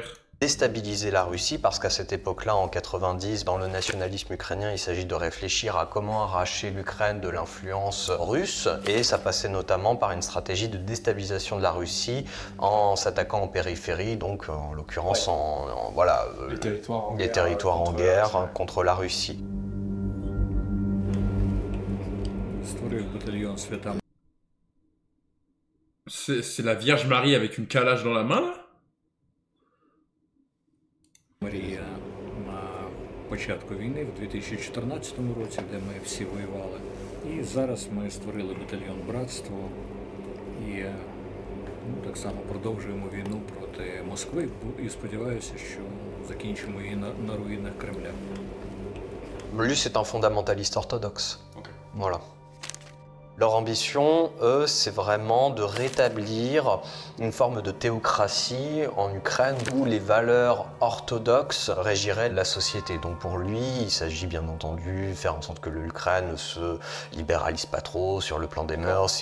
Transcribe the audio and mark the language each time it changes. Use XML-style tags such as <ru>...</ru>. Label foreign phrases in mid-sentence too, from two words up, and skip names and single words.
<fr>Déstabiliser la Russie, parce qu'à cette époque-là, en 90, dans le nationalisme ukrainien, il s'agit de réfléchir à comment arracher l'Ukraine de l'influence russe, et ça passait notamment par une stratégie de déstabilisation de la Russie en s'attaquant aux périphéries, donc en l'occurrence voilà, les territoires en guerre contre la Russie. C'est la Vierge Marie avec une calage dans la main, là?</fr> <uk>Марія на початку війни, в 2014 році, де ми всі воювали. І зараз ми створили батальйон «Братство» і так само продовжуємо війну проти Москви і сподіваюся, що закінчимо її на руїнах Кремля.</uk> <fr>Lui, c'est un fondamentaliste orthodoxe. Voilà. Leur ambition, eux, c'est vraiment de rétablir une forme de théocratie en Ukraine où les valeurs orthodoxes régiraient la société. Donc pour lui, il s'agit bien entendu de faire en sorte que l'Ukraine ne se libéralise pas trop sur le plan des mœurs.</fr>